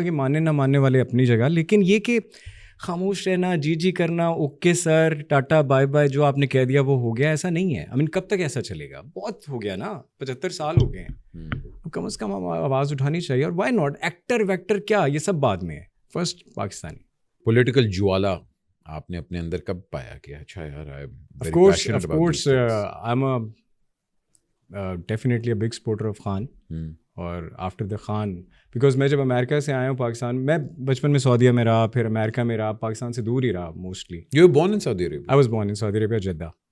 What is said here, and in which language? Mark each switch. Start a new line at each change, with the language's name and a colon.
Urdu: آگے ماننے نہ ماننے والے اپنی جگہ, لیکن یہ کہ خاموش رہنا, جی کرنا, okay sir Tata bye bye, جو آپ نے کہہ دیا وہ ہو گیا, ایسا نہیں ہے. I mean, کب تک ایسا چلے گا؟ بہت ہو گیا نا, 75 سال ہو گئے ہیں. کم از کم آواز اٹھانی چاہیے. اور وائی ناٹ, ایکٹر ویکٹر کیا, یہ سب بعد میں ہے, فرسٹ پاکستانی. پولیٹیکل جوالا آپ نے اپنے اندر کب پایا کہ اچھا یار
English: of course I'm definitely a big supporter of Khan.
Urdu: اور آفٹر دا خان, بیکاز میں جب امریکہ سے آیا ہوں پاکستان, میں بچپن میں سعودیہ میں رہا, پھر امریکہ میں رہا, پاکستان سے دور ہی رہا mostly.
English: You were born in Saudi Arabia? I was born in Saudi Arabia, Jeddah.